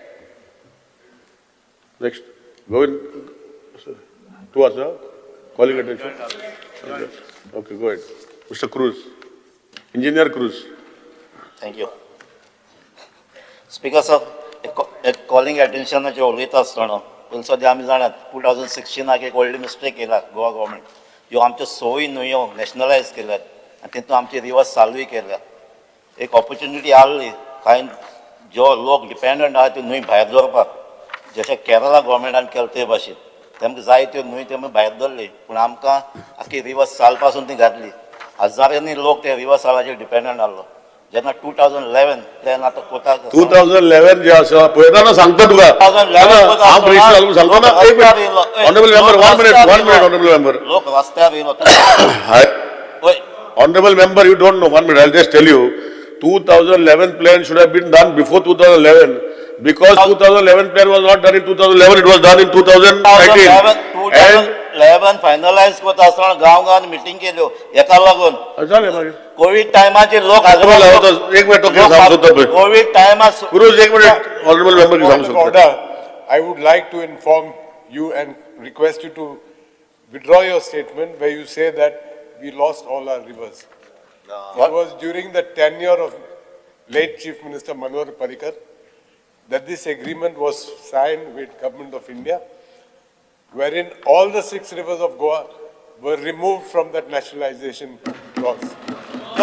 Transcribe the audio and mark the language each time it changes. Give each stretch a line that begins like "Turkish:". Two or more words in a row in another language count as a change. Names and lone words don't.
English: Next. Go in. To us, huh? Calling attention. Okay, go ahead. Mr. Cruz. Engineer Cruz. Thank you. Speaker sir, calling attention to
Konkani: उलयता आसतना पूण सद्या आमी जाणात 2016 एक व्हडली मिस्टेक केला
English: Goa government.
Konkani: ह्यो आमच्यो सोयी न्हंयो नॅशनलायज केल्यात आनी तितून आमचे रिवर्स चालूय केल्या. एक ऑपॉर्च्युनिटी आसली कांय जो लोक डिपेंडंट आहा त्यो न्हंय भायर दवरपाक, जशें केरला गव्हर्मेंटान केलें ते भाशेन तेमकां जाय त्यो न्हंय तेमी भायर धरली, पूण आमकां आख्खी रिवर्स चाल पासून ती घातली. हजारांनी लोक ते रिवर्स चालाचेर डिपेंडंट आसलो. जेन्ना 2011 प्लॅन आतां कोताक 2011 जे आसा पळयता ना सांगता तुका. 2011 हांव ब्रिटीश घालून सांगता ना. एक मिनिट.
English: Honorable member, 1 minute, honorable member.
Konkani: लोक रस्त्यार येयलो.
English: Honorable member, you don't know. 1 minute, I'll just tell you. 2011 plan should have been done before 2011. Because 2011 plan was not done in 2011, it was done in 2019.
Konkani: 2011 फायनलायज करता आसतना गांवांत मिटींग केल्यो हेका लागून झाले मागीर. कोविड टायमाचेर लोक एक मिनिट ओके सांगतो तो. कोविड टायमार गुरुज एक मिनिट.
English: Honorable member
Konkani: की सांगू शकतो.
English: Order. I would like to inform you and request you to withdraw your statement where you say that we lost all our rivers. It was during the tenure of late Chief Minister Manohar Parrikar that this agreement was signed with Government of India, wherein all the 6 rivers of Goa were removed from that nationalization clause.